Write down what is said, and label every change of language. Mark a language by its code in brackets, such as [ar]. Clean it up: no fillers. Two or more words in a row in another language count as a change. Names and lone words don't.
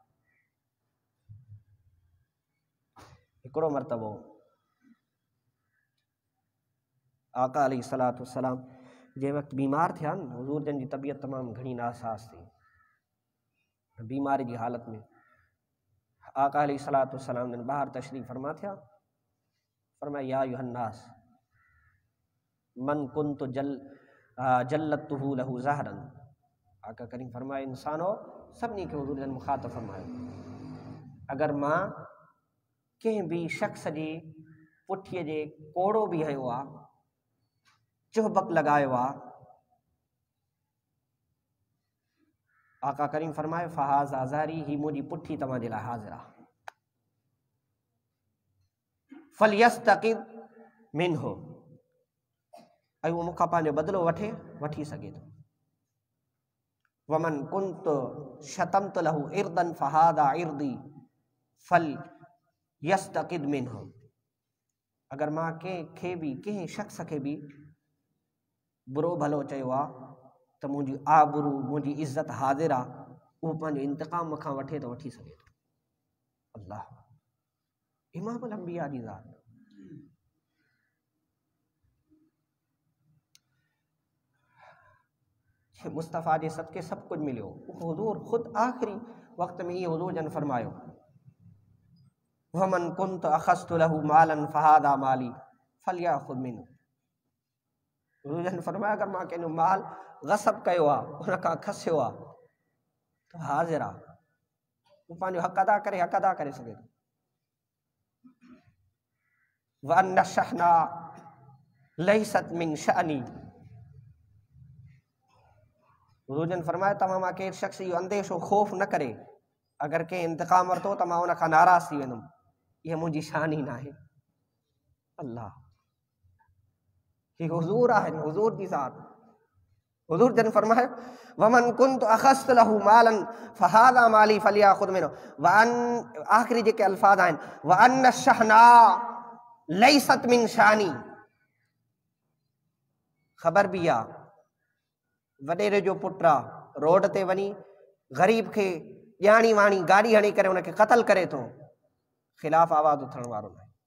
[sd] हिकिड़ो मरतबो आका [ar] عليه الصلاة والسلام [sd] जंहिं वक़्तु बीमार थिया न, हुज़ूर जन जी तबियत तमामु घणी नासाज़ थी। बीमारी जी हालत में आका [ar] عليه الصلاة والسلام [sd] जन ॿाहिरि तशरीफ़ फरमा थिया। [ar] फरमाया يا أيها الناس من كنت جلدت له ظهرا. [sd] आका करीम फरमाए इंसानो सभिनी खे हुज़ूर जन मुख़ातब फरमायो, अगरि मां कंहिं बि शख़्स जी पुठीअ जे कोड़ो बि हयो आहे, चुहबक लॻायो आहे, आका करीम फरमाए [ar] فهذا ظهري, [sd] ही मुंहिंजी पुठी तव्हांजे लाइ हाज़िर आहे। [ar] فليستقد منه, [sd] ऐं उहो मूंखां पंहिंजो बदिलो वठी सघे थो। [ar] ومن كنت شتمت له عرضا فهذا عرضي فليستقد منه, [sd] अगरि मां कंहिं शख़्स खे बि बुरो भलो चयो आहे त मुंहिंजी आबरू, मुंहिंजी इज़त हाज़िर आहे, उहो पंहिंजो इंतक़ाम मूंखां वठी सघे थो। अल्लाह [ar] إمام الأنبياء [sd] जी ज़ात। मुस्तफ़ा जे सदके सभु कुझु मिलियो। हुज़ूर ख़ुदि आख़िरी वक़्त में इहे हुज़ूर जन फरमायो [ar] ومن كنت أخذت له مالا فهذا مالي فليأخذ منه. [sd] हुज़ूर जन फरमाया अगरि मां कंहिंजो माल ग़सब कयो आहे, उन खां खसियो आहे, त हाज़िर आहे, हू पंहिंजो हक़ अदा करे सघे थो। [ar] وإن الشحناء ليست من شأني, [sd] हुज़ूर जन फरमाया तव्हां मां केरु शख़्स इहो अंदेशो ख़ौफ़ न करे, अगरि कंहिं इंतक़ाम वरितो त मां उन खां नाराज़ थी वेंदुमि, इहा मुंहिंजी शान ई न आहे। अल्लाह ही हुज़ूर आहिनि, हुज़ूर जी ज़ात। [ar] हुज़ूर जन फरमाए ومن كنت أخذت له مالا فهذا مالي فليأخذ منه. [sd] आख़िरी जेके अल्फाज़ आहिनि [ar] وإن الشحناء ليست من شأني, [sd] ख़बर बि आहे वॾेरे जो पुटु आहे, रोड ते वञी ग़रीब खे ॼाणी वाणी गाॾी हणी करे हुनखे क़तल करे थो, ख़िलाफ़ आवाज़ उथण वारो न आहे।